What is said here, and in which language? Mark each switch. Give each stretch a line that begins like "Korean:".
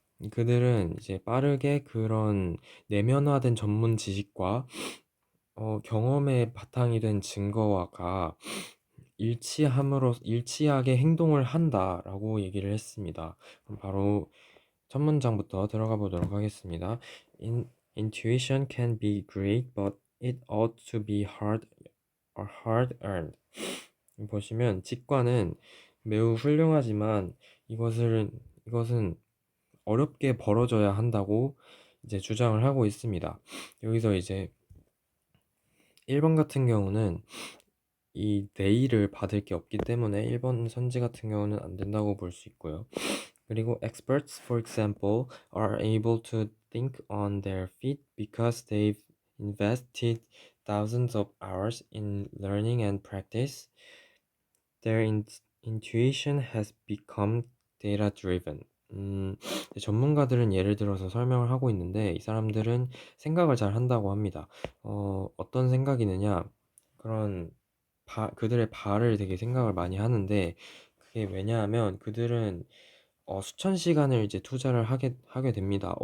Korean: 그들은 이제 빠르게 그런 내면화된 전문 지식과 경험에 바탕이 된 증거와가 일치하게 행동을 한다라고 얘기를 했습니다. 그럼 바로 첫 문장부터 들어가 보도록 하겠습니다.
English: Intuition can be great, but it ought to be hard earned.
Korean: 보시면 직관은 매우 훌륭하지만 이것은 어렵게 벌어져야 한다고 이제 주장을 하고 있습니다. 여기서 이제 1번 같은 경우는 이 they를 받을 게 없기 때문에 1번 선지 같은 경우는 안 된다고 볼 수 있고요. 그리고
English: experts, for example, are able to think on their feet because they've invested thousands of hours in learning and practice. Their intuition has become data-driven.
Korean: 전문가들은 예를 들어서 설명을 하고 있는데 이 사람들은 생각을 잘 한다고 합니다. 어떤 생각이느냐? 그런 그들의 발을 되게 생각을 많이 하는데 그게 왜냐하면 그들은 수천 시간을 이제 투자를 하게 됩니다.